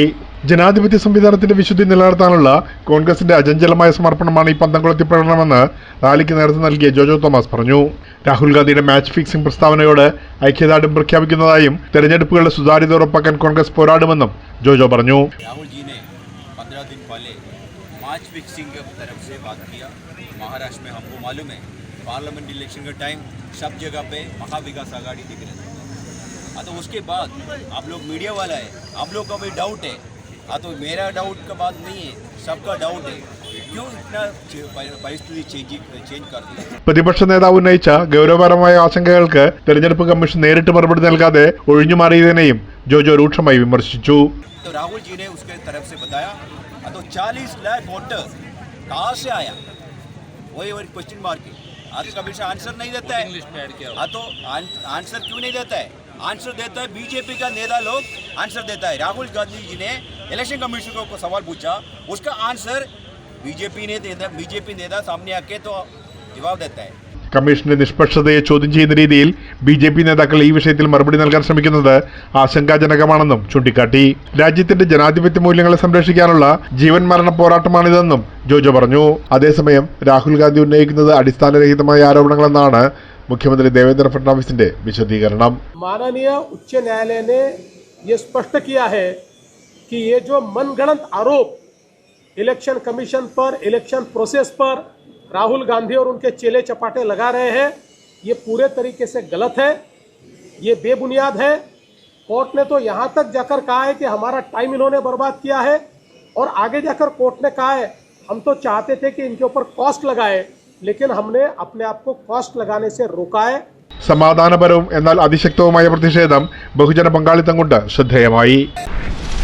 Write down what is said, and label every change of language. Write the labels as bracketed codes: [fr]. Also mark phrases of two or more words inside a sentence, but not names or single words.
[ml] ജനാധിപത്യ സംവിധാനത്തിന്റെ വിശുദ്ധി നിലനിർത്താനുള്ള കോൺഗ്രസിന്റെ അചഞ്ചലമായ സമർപ്പണമാണ് ഈ പന്തംകൊളുത്തി പ്രകടനമെന്ന് റാലിക്ക് നേതൃത്വം നൽകിയ ജോജോ തോമസ് പറഞ്ഞു. രാഹുൽ ഗാന്ധിയുടെ [en] match fixing [ml] പ്രസ്താവനയോട് ഐക്യദാർഢ്യം പ്രഖ്യാപിക്കുന്നതായും തെരഞ്ഞെടുപ്പുകളുടെ സുതാര്യത ഉറപ്പാക്കാൻ കോൺഗ്രസ് പോരാടുമെന്നും ജോജോ പറഞ്ഞു. [en] match fixing [hi] की तरफ से बात किया। महाराष्ट्र में हमको मालूम है [en] parliament election [hi] के टाइम सब जगह पे महाविकास आघाड़ी दिख रहे थे। तो उसके बाद आप लोग मीडिया वाला है, आप लोग का भी डाउट है। तो मेरा डाउट का बात नहीं है, सबका डाउट है। क्यों इतना परिस्थिति चेंज कर दी? [ml] പ്രതിപക്ഷ നേതാവ് ഉന്നയിച്ച ഗൗരവപരമായ ആശങ്കകൾക്ക് തെരഞ്ഞെടുപ്പ് കമ്മീഷൻ നേരിട്ട് മറുപടി നൽകാതെ ഒഴിഞ്ഞുമാറിയതിനെയും ജോജോ രൂക്ഷമായി വിമർശിച്ചു. [hi] तो राहुल जी ने उसके तरफ से बताया तो 40 लाख वोटर कहाँ से आया, वही [en] question mark [hi] है। आज [en] commission answer [hi] नहीं देता है। तो आंसर क्यों नहीं देता है? आंसर देता है बीजेपी का नेता लोग आंसर देता है। राहुल गांधी जी ने [en] election commission [hi] को सवाल पूछा, उसका आंसर बीजेपी नेता सामने आके तो जवाब देता है। [ml] കമ്മീഷന്റെ നിഷ്പക്ഷതയെ ചോദ്യം ചെയ്യുന്ന രീതിയിൽ BJP നേതാക്കൾ ഈ വിഷയത്തിൽ മറുപടി നൽകാൻ ശ്രമിക്കുന്നത് ആശങ്കാജനകമാണെന്നും ചൂണ്ടിക്കാട്ടി. രാജ്യത്തിന്റെ ജനാധിപത്യ മൂല്യങ്ങളെ സംരക്ഷിക്കാനുള്ള ജീവൻ മരണ പോരാട്ടമാണിതെന്നും ജോജോ പറഞ്ഞു. അതേസമയം രാഹുൽ ഗാന്ധി ഉന്നയിക്കുന്നത് അടിസ്ഥാനരഹിതമായ ആരോപണങ്ങളെന്നാണ് മുഖ്യമന്ത്രി ദേവേന്ദ്ര ഫഡ്നാവിസിന്റെ വിശദീകരണം. [hi] माननीय उच्च न्यायालय ने ये स्पष्ट किया है कि ये जो मनगढ़ंत आरोप [en] election commission [hi] पर, [en] election process [hi] पर राहुल गांधी और उनके चेले चपाटे लगा रहे हैं, ये पूरे तरीके से गलत है, ये बेबुनियाद है। कोर्ट ने तो यहाँ तक जाकर कहा है कि हमारा टाइम इन्होंने बर्बाद किया है, और आगे जाकर कोर्ट ने कहा है हम तो चाहते थे कि इनके ऊपर कॉस्ट लगाए, लेकिन हमने अपने आप को कॉस्ट लगाने से रोका है. [ml] സമാധാനപരവും എന്നാൽ അതിശക്തവുമായ പ്രതിഷേധം ബഹുജന പങ്കാളിത്തം കൊണ്ട് ശ്രദ്ധേയമായി.